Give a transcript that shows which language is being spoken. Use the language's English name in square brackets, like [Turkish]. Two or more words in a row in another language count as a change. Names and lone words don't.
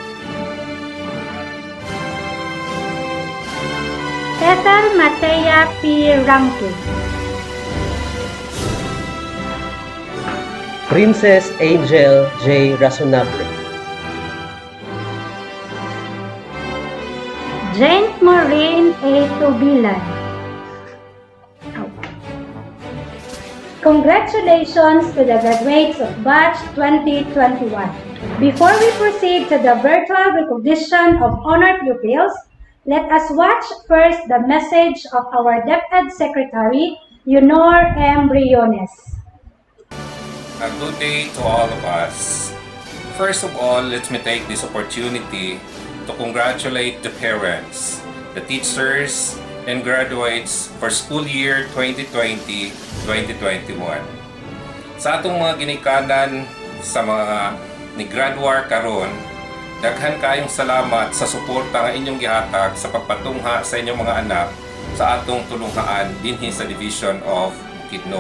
[English] Ethel Matea P. Ranke. Princess Angel J. Razonable. Jane Maureen A. Tubilan. Congratulations to the graduates of Batch 2021. Before we proceed to the virtual recognition of honored pupils, let us watch first the message of our DepEd Secretary, Yunor M. Briones. A good day to all of us. First of all, let me take this opportunity to congratulate the parents, the teachers, and graduates for school year 2020-2021. [Cebuano] Sa atong mga ginikanan sa mga ni-graduar karon, daghan kayong salamat sa suporta nga inyong gihatag sa pagpatungha sa inyong mga anak sa atong tulunghaan dinhi sa Division of Bukidnon.